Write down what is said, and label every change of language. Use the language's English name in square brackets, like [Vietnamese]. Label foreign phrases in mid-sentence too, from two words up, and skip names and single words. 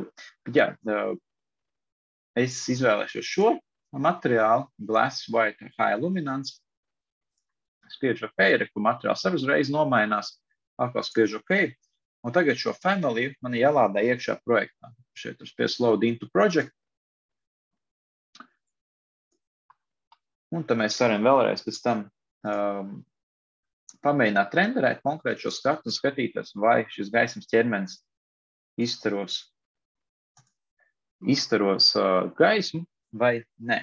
[Latvian] Bet jā, es izvēlēšos šo materiālu, Glass White High Luminance. Spiežu OK, kur materiāls arī uzreiz nomainās, atkal spiežu OK. Un tagad šo family man jālādā iekšā projektā. Šeit ir spies [English] load into project. [Latvian] Un tad mēs varam vēlreiz pēc tam pamēģināt renderēt konkrēti šo skatu un skatīties, vai šis gaismas ķermenis izstaros gaismu vai ne.